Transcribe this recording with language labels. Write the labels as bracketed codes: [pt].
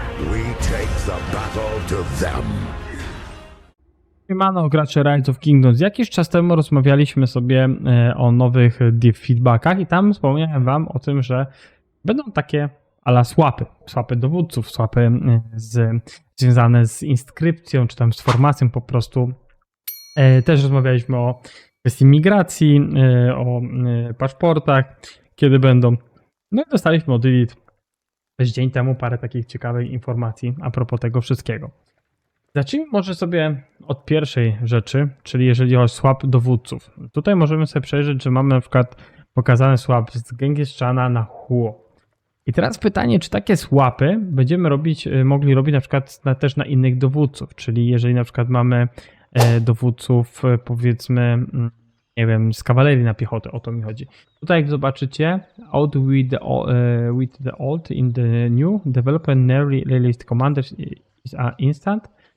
[en] We take the battle to them. [pl] Siemano, gracze Rise of Kingdoms. Jakiś czas temu rozmawialiśmy sobie o nowych feedbackach i tam wspomniałem wam o tym, że będą takie ala swapy dowódców, swapy związane z inskrypcją, czy tam z formacją po prostu. Też rozmawialiśmy o kwestii migracji, o paszportach, kiedy będą. No i dostaliśmy od Elite też dzień temu parę takich ciekawych informacji a propos tego wszystkiego. Zacznijmy może sobie od pierwszej rzeczy, czyli jeżeli chodzi o swap dowódców. Tutaj możemy sobie przejrzeć, że mamy na przykład pokazany swap z Genghis Khana na Huo. I teraz pytanie, czy takie swapy będziemy mogli robić na przykład też na innych dowódców, czyli jeżeli na przykład mamy dowódców powiedzmy, nie wiem, z kawalerii na piechotę, o to mi chodzi. Tutaj jak zobaczycie, [en] out with the old in the new, development nearly released commanders is instant.